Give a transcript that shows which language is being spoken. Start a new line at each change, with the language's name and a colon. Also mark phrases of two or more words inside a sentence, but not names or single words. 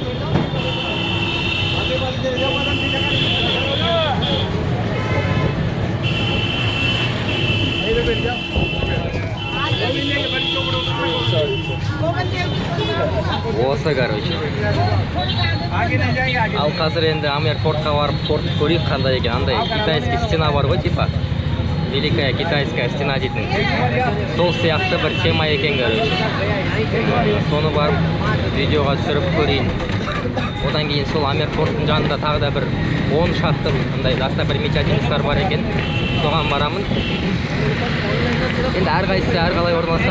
Kazakh: Осы, короче. Ал қазір енді Амер Фортқа барып, Форт көрейік қандай екен. Андай
Russian: китайский стена
Kazakh: бар ғой, типа.
Russian: Великая китайская стена дейтін.
Kazakh: Сол сияқты бір тема екен, короче. Соны барып, видеоға түсіріп көрейін. Одан кейін сол Амер Форттың жанында тағы да бір 10 шақты достопримечательностьтар бар екен. Соған барамын. Енді әрқайсысы әрқалай орналасқан.